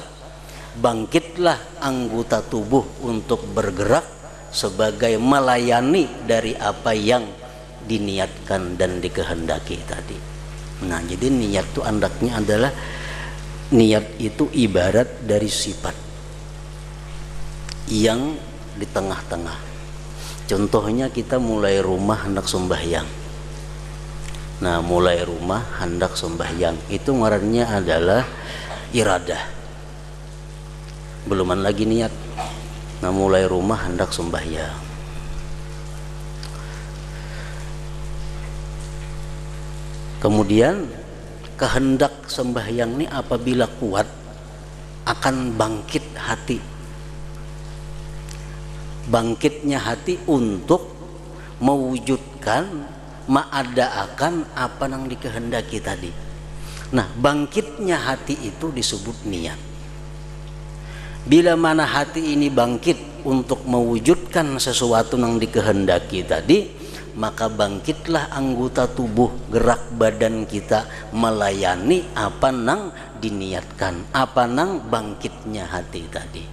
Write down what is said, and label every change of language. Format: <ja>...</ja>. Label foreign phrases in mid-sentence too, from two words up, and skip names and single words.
<id>Bangkitlah anggota tubuh untuk bergerak sebagai melayani dari apa yang diniatkan dan dikehendaki tadi. Nah, jadi niat itu andaknya adalah, niat itu ibarat dari sifat yang di tengah-tengah. Contohnya kita mulai rumah hendak sembahyang. Nah, mulai rumah hendak sembahyang itu ngarannya adalah iradah. Beluman lagi niat. Nah, mulai rumah hendak sembahyang. Kemudian kehendak sembahyang ini apabila kuat akan bangkit hati. Bangkitnya hati untuk mewujudkan, mengadakan apa yang dikehendaki tadi. Nah, bangkitnya hati itu disebut niat. Bila mana hati ini bangkit untuk mewujudkan sesuatu yang dikehendaki tadi, maka bangkitlah anggota tubuh, gerak badan kita melayani apa yang diniatkan, apa yang bangkitnya hati tadi.</id>